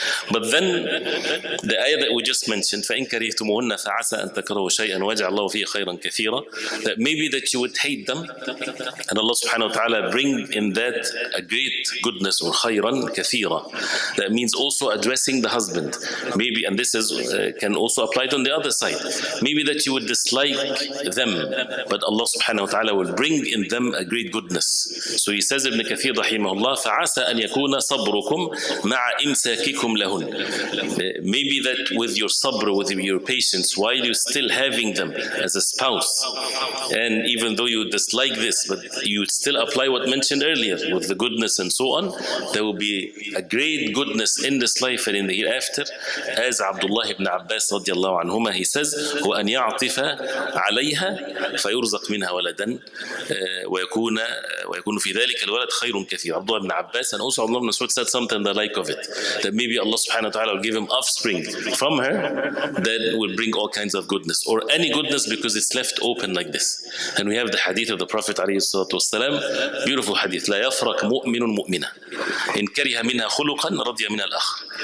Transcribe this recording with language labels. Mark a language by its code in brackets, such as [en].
[en] But then the ayah that we just mentioned, [ar] فَإِن كَرِهْتُمُهُنَّ فَعَسَىٰ أَن تَكْرَهُوا شَيْئًا وَيَجْعَلَ اللَّهُ فِيهِ خَيْرًا كَثِيرًا, [en] that maybe that you would hate them, and Allah subhanahu wa ta'ala bring in that a great goodness, or khayran kathira. That means also addressing the husband. Maybe, and this is can also apply on the other side. Maybe that you would dislike them, but Allah subhanahu wa ta'ala will bring in them a great goodness. So he says, Ibn Kathir rahimahullah, [ar] فَعَسَىٰ أَن يَكُونَ صَبْرُكُمْ مَعَ إِمْسَاكِكُمْ لَهُنْ. [en] Maybe that with your sabr, with your patience, while you're still having them as a spouse, and even though you dislike this, but you would still apply what mentioned earlier with the goodness and so on, there will be a great goodness in this life and in the hereafter. As Abdullah ibn Abbas radiallahu anhuma, he says, [ar] وَأَنْ يَعْطِفَ عَلَيْهَا فَيُرْزَقْ مِنْهَا وَلَدًا وَيَكُونُ فِي ذَلِكَ الْوَلَدْ خَيْرٌ كَثِيرٌ. [en] Abdullah ibn Abbas and also Abdullah ibn Mas'ud said something the like of it, that maybe Allah subhanahu wa ta'ala will give him offspring from her that will bring all kinds of goodness, or any goodness, because it's left open like this. And we have the hadith of the Prophet alayhi salatu wasalam, beautiful hadith, [ar] لا يفرق مؤمن مؤمنة إن كره منها خلقا رضي من الآخر.